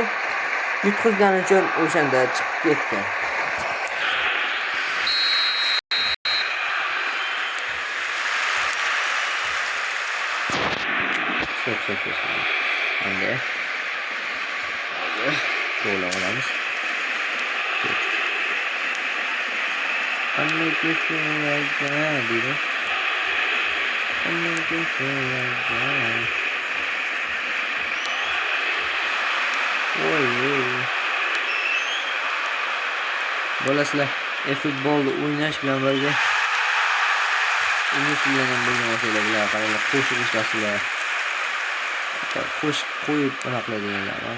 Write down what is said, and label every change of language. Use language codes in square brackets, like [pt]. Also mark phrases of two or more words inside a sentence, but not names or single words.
[uz] Yutqizgani uchun o'shanda chiqib ketgan. Endi gol olamiz. [en] I make you feel like that, baby. I make you feel like that. Oy. [uz] Bolasizlar, futbolni o'ynash bilan birga inglizlardan bo'lgan masala bilan qaranglar, qo'shib ishlasizlar. Qo'shib qo'yib bunaqa qiladiganlar.